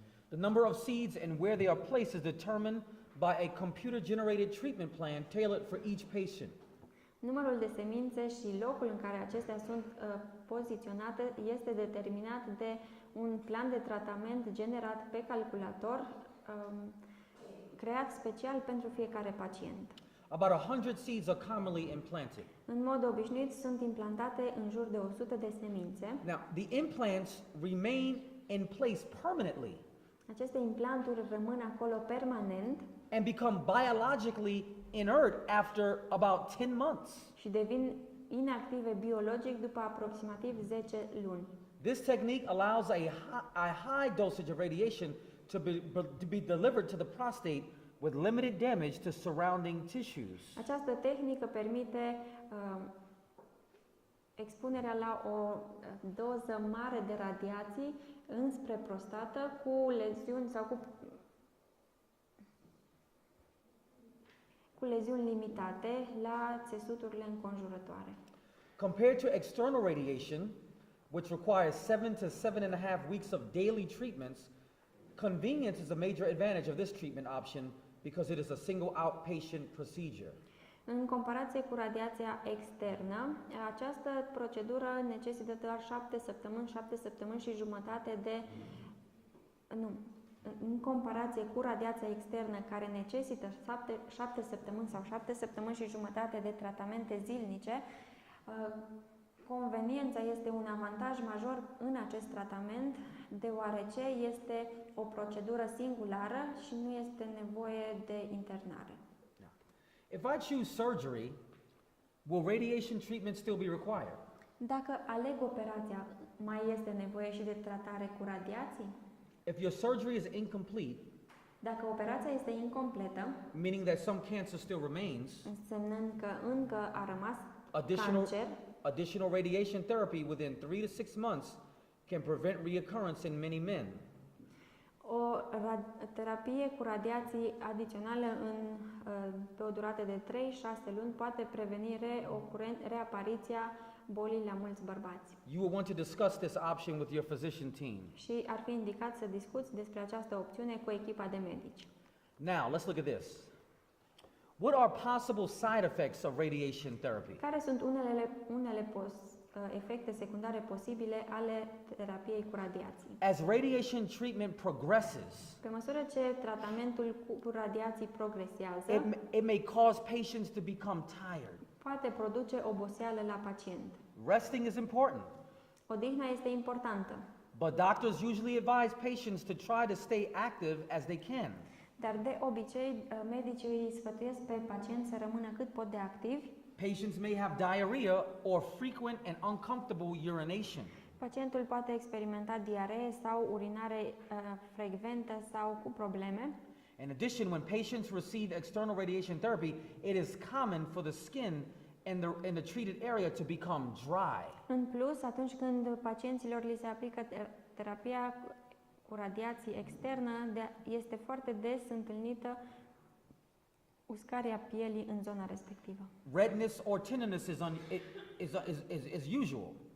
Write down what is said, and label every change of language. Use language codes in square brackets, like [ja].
[en] The number of seeds and where they are placed is determined by a computer-generated treatment plan tailored for each patient. [ro] Numărul de semințe și locul în care acestea sunt poziționate este determinat de un plan de tratament generat pe calculator, creat special pentru fiecare pacient. [en] About 100 seeds are commonly implanted. [ro] În mod obișnuit sunt implantate în jur de 100 de semințe. [en] Now, the implants remain in place permanently [ro] Aceste implanturi rămân acolo permanent [en] and become biologically inert after about 10 months. [ro] și devin inactive biologic după aproximativ 10 luni. [en] This technique allows a high dosage of radiation to be delivered to the prostate with limited damage to surrounding tissues. [ro] Această tehnică permite expunerea la o doză mare de radiații înspre prostată cu leziuni sau cu leziuni limitate la țesuturile înconjurătoare. [en] Compared to external radiation, which requires 7 to 7.5 weeks of daily treatments, convenience is a major advantage of this treatment option because it is a single outpatient procedure. [ro] În comparație cu radiația externă, această procedură necesită doar 7 săptămâni și jumătate de... Nu, în comparație cu radiația externă, care necesită 7 săptămâni sau 7 săptămâni și jumătate de tratamente zilnice, conveniența este un avantaj major în acest tratament, deoarece este o procedură singulară și nu este nevoie de internare. [en] If I choose surgery, will radiation treatment still be required? [ro] Dacă aleg operația, mai este nevoie și de tratare cu radiații? [en] If your surgery is incomplete, [ro] Dacă operația este incompletă, [en] meaning that some cancer still remains, [ro] însemnând că încă a rămas cancer, [en] additional radiation therapy within 3 to 6 months can prevent reoccurrence in many men. [ro] o terapie cu radiații adiționale pe o durată de 3-6 luni poate preveni reapariția bolii la mulți bărbați. [en] You will want to discuss this option with your physician team. [ro] Și ar fi indicat să discuți despre această opțiune cu echipa de medici. [en] Now, let's look at this. What are possible side effects of radiation therapy? [ro] Care sunt unele efecte secundare posibile ale terapiei cu radiații? [en] As radiation treatment progresses, [ro] Pe măsură ce tratamentul cu radiații progresează, [en] it may cause patients to become tired. [ro] poate produce oboseală la pacient. [en] Resting is important, [ro] Odihna este importantă, [en] but doctors usually advise patients to try to stay active as they can. [ro] dar de obicei medicii îi sfătuiesc pe pacient să rămână cât pot de activi. [en] Patients may have diarrhea or frequent and uncomfortable urination. [ro] Pacientul poate experimenta diaree sau urinare frecventă sau cu probleme. [en] In addition, when patients receive external radiation therapy, it is common for the skin in the treated area to become dry. [ro] În plus, atunci când pacienților li se aplică terapia cu radiații externă, este foarte des întâlnită uscarea pielii în zona respectivă. [en] Redness or tenderness is usual.